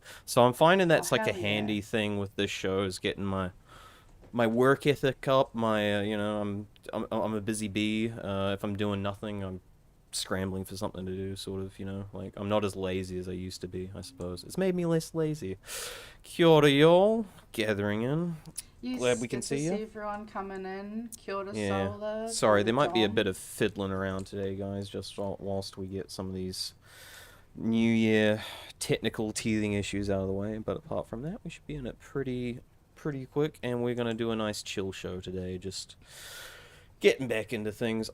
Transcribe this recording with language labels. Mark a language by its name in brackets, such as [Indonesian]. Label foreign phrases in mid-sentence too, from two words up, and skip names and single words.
[English] So I'm finding that's like a handy thing with this show is getting my work ethic up. My, you know, I'm a busy bee. If I'm doing nothing, I'm scrambling for something to do, sort of, you know, like I'm not as lazy as I used to be, I suppose. It's made me less lazy. [Māori] Kia ora, [English] y'all, gathering in. Yes, glad we can see you. See everyone coming in. [Māori] Kia ora, [English] yeah. Solar. Sorry, there might be a bit of fiddling around today, guys, just whilst we get some of these New Year technical teething issues out of the way. But apart from that, we should be in it pretty quick, and we're gonna do a nice chill show today, just getting back into things.